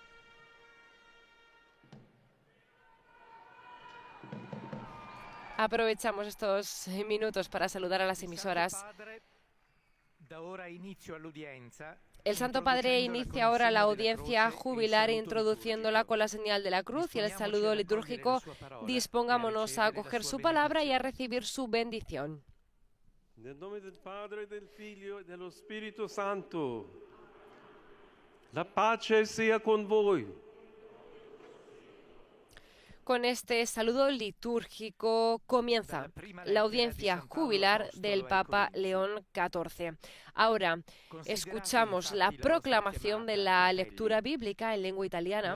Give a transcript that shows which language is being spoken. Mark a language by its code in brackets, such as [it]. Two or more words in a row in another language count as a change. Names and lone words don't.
[es] Aprovechamos estos minutos para saludar a las emisoras. El Santo Padre inicia ahora la audiencia jubilar introduciéndola con la señal de la cruz y el saludo litúrgico. Dispongámonos a acoger su palabra y a recibir su bendición. [it] Nel nome del Padre, del Figlio e dello Spirito Santo. La pace sia con voi. [es] Con este saludo litúrgico comienza la audiencia jubilar del Papa León XIV. Ahora escuchamos la proclamación de la lectura bíblica en lengua italiana.